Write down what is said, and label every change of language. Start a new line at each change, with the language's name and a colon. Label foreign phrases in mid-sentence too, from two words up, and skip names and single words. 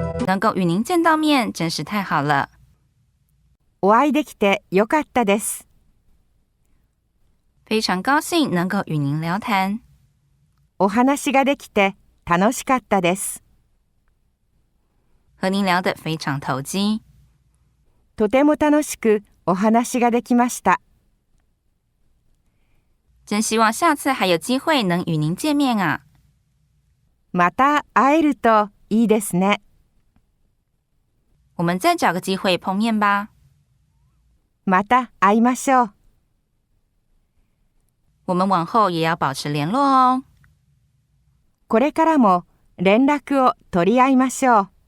Chinese: 能够与您见到面真是太好了。
Japanese: お会いできてよかったです。
Chinese: 非常高兴能够与您聊谈。
Japanese: お話ができて楽しかったです。
Chinese: 和您聊得非常投机。
Japanese: とても楽しくお話ができました。
Chinese: 真希望下次还有机会能与您见面啊。
Japanese: また会えるといいですね。
Chinese: 我们再找个机会碰面吧。
Japanese: また会いましょう。
Chinese: 我们往后也要保持联络哦。
Japanese: これからも連絡を取り合いましょう。